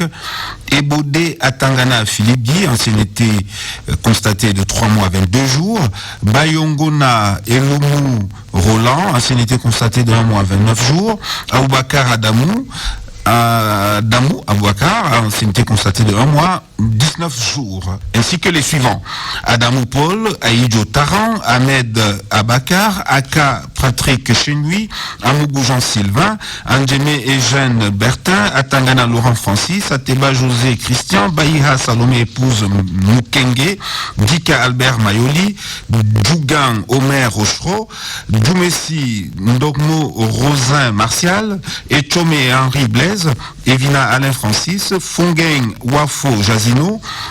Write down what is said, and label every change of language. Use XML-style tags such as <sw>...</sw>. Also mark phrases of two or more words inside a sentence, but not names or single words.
<fr>Ebodé Atangana Philippe Guy, ancienneté constatée de 3 mois 22 jours. Bayongona Eloumou Roland, ancienneté constatée de 1 mois 29 jours. Aboubakar Adamou, Adamou Abouakar, ancienneté constatée de 1 mois, 19 jours, ainsi que les suivants. Adamou Paul, Aïdjo Taran, Ahmed Abakar, Aka Patrick Chenui, Amougou Jean-Sylvain, Andjeme Eugène Bertin, Atangana Laurent Francis, Ateba José Christian, Baïha Salomé épouse Moukenge, Dika Albert Mayoli, Djougan Omer Rochereau, Djoumessi Ndogmo Rosin Martial, Etchome Henri Blaise, Evina Alain Francis, Fongeng Wafo Jazino,</fr>